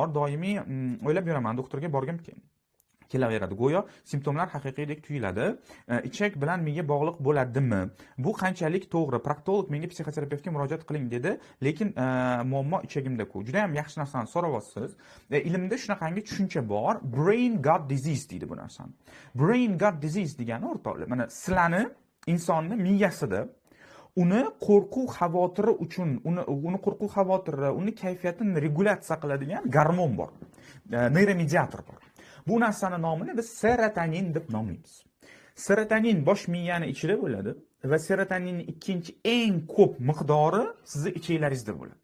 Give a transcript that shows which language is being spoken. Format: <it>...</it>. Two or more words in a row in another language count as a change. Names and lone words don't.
<uz>Doimiy o'ylab yuraman, doktorga borgim kelaveradi. Go'yo simptomlar haqiqiydek tuyuladi. Ichak bilan miya bog'liq bo'ladimi? Bu qanchalik to'g'ri? Proktolog menga psixoterapevtga murojaat qiling dedi, lekin muammo ichagimda-ku. Juda ham yaxshi narsani so'rayapsiz. Ilmda shunaqangi tushuncha bor.</uz> <en>Brain gut disease</en> <uz>deydi bu narsani.</uz> <en>Brain gut disease</en> <uz>degani o'rtoqlar, mana sizlarni insonni miyasida uni qo'rquv xavotiri uchun, uni qo'rquv xavotiri, uni kayfiyatini regulyatsiya qiladigan gormon bor. Neyromediator bor. Bu narsani nomini biz serotonin deb nomlaymiz. Serotonin bosh miyani ichida bo'ladi va serotoninning ikkinchi eng ko'p miqdori sizning ichinglaringizda bo'ladi.</uz>